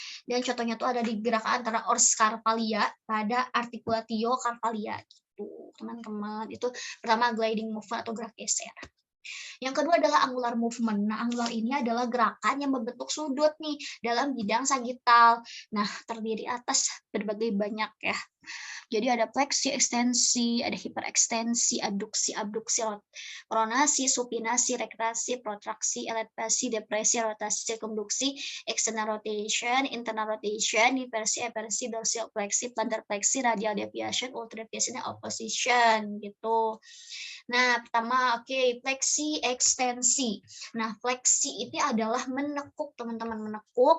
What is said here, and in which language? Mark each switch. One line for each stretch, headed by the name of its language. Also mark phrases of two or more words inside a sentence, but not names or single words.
Indonesian: Dan contohnya tuh ada di gerakan antara
Latin: ors carpalia
Indonesian: pada
Latin: articulatio carpalia
Indonesian: gitu, teman-teman. Itu pertama
English: gliding movement
Indonesian: atau gerak geser. Yang kedua adalah
English: angular movement.
Indonesian: Nah, angular ini adalah gerakan yang membentuk sudut nih dalam bidang sagital. Nah, terdiri atas berbagai banyak ya. Jadi ada fleksi, ekstensi, ada hiperekstensi, adduksi, abduksi, pronasi, supinasi, retraksi, protraksi, elevasi, depresi, rotasi, sirkumduksi,
English: external rotation, internal rotation,
Indonesian: inversi, eversi, dorsal fleksi, plantar fleksi,
English: radial deviation, ultra deviation,
Indonesian: dan opposition gitu. Nah, pertama fleksi ekstensi. Nah, fleksi itu adalah menekuk, teman-teman, menekuk.